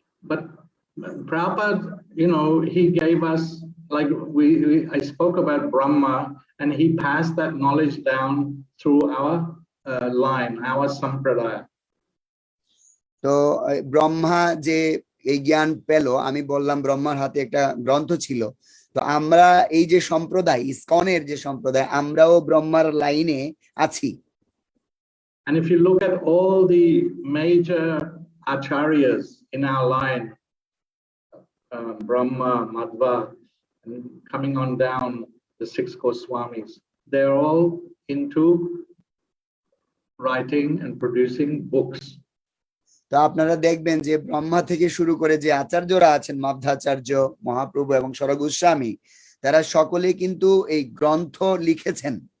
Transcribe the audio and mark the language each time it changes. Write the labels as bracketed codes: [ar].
[en] But Prabhupada, you know, he gave us, like I spoke about Brahma, and he passed that knowledge down through our line, our sampradaya. [bn] তো ব্রহ্মা যে এই জ্ঞান পেল, আমি বললাম ব্রহ্মার হাতে একটা গ্রন্থ ছিল, তো আমরা এই যে সম্প্রদায়, ইসকনের যে সম্প্রদায়, আমরাও ব্রহ্মার লাইনে আছি। [en] And if you look at all the major acharyas in our line, Brahma, Madhva, and coming on down, the six Goswamis, they're all into writing and producing books. [bn] তো আপনারা দেখবেন যে ব্রহ্মা থেকে শুরু করে যে আচার্যরা আছেন, মাধ্বাচার্য, মহাপ্রভু এবং সর গোস্বামী, তারা সকলে কিন্তু এই গ্রন্থ লিখেছেন।